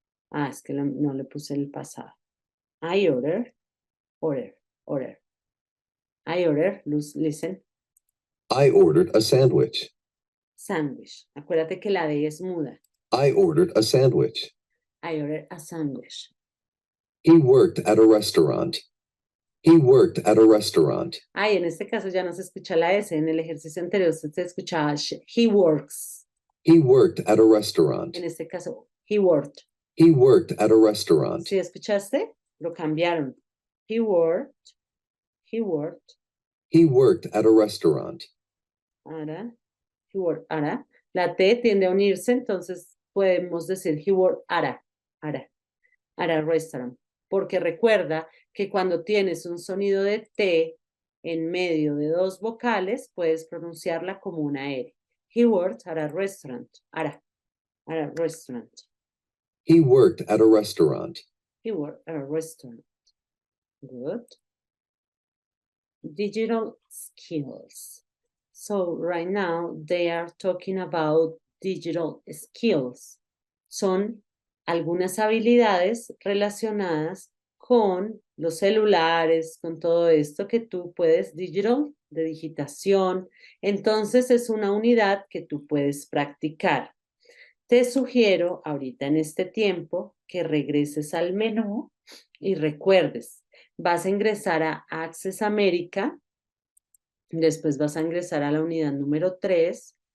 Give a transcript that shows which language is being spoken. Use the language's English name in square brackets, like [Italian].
[Spanish] Ah, es que no le puse el pasado. [English] I order, order, order. I order, listen, I ordered a sandwich. sandwich. [Spanish] Acuérdate que la D es muda. [English] I ordered a sandwich. I ordered a sandwich. He worked at a restaurant. He worked at a restaurant. [Spanish] Ay, en este caso ya no se escucha la S. En el ejercicio anterior se escuchaba [English] he works. He worked at a restaurant. [Spanish] En este caso, [English] he worked. He worked at a restaurant. [Spanish] ¿Sí escuchaste? Lo cambiaron. [English] He worked. He worked. He worked at a restaurant. [Spanish] Ahora, [English] he worked. [Spanish] Ahora, la T tiende a unirse, entonces podemos decir [English] he worked at a restaurant. [Spanish] Porque recuerda que cuando tienes un sonido de T en medio de dos vocales, puedes pronunciarla como una R. [English] He worked at a restaurant. At a restaurant. He worked at a restaurant. He worked at a restaurant. Good. Digital skills. So right now they are talking about digital skills. [Spanish] Son algunas habilidades relacionadas con los celulares, con todo esto que tú puedes, digital, de digitación. Entonces es una unidad que tú puedes practicar. Te sugiero ahorita en este tiempo que regreses al menú y recuerdes, vas a ingresar a Access America, después vas a ingresar a la unidad número 3.